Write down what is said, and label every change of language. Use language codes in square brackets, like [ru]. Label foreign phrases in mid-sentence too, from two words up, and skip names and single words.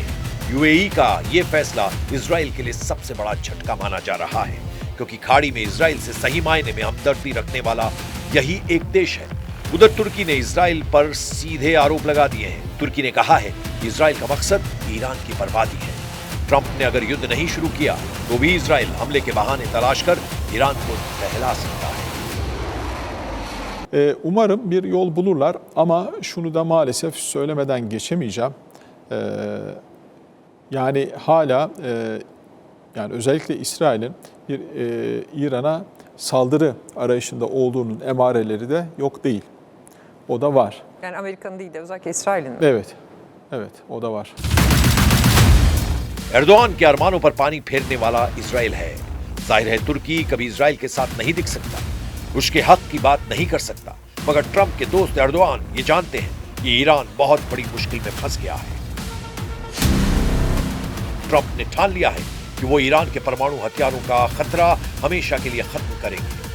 [hi] यूएई का यह फैसला इजराइल के लिए सबसे बड़ा झटका माना जा रहा है, क्योंकि खाड़ी में इजराइल से सही मायने में हमदर्दी रखने वाला यही एक देश है। उधर तुर्की ने इजराइल पर सीधे आरोप लगा दिए हैं। तुर्की ने कहा है कि इजराइल का मकसद ईरान की बर्बादी है। ट्रंप ने अगर युद्ध नहीं शुरू किया तो भी इजराइल हमले के बहाने तलाश कर ईरान को बहला सकता है। [tr] Umarım bir yol bulurlar ama şunu da maalesef söylemeden geçemeyeceğim. Yani hala yani özellikle İsrail'in bir İran'a saldırı arayışında olduğunun emareleri de yok değil. O da var. Yani Amerika'nın değil de özellikle İsrail'in. Evet, evet o da var. [hi] एर्दोआन के अरमानों पर पानी फेरने वाला इजराइल है। जाहिर है तुर्की कभी इजराइल के साथ नहीं दिख सकता, उसके हक की बात नहीं कर सकता, मगर ट्रंप के दोस्त एर्दोआन ये जानते हैं कि ईरान बहुत बड़ी मुश्किल में फंस गया है। ट्रंप ने ठान लिया है कि वो ईरान के परमाणु हथियारों का खतरा हमेशा के लिए खत्म करेंगे।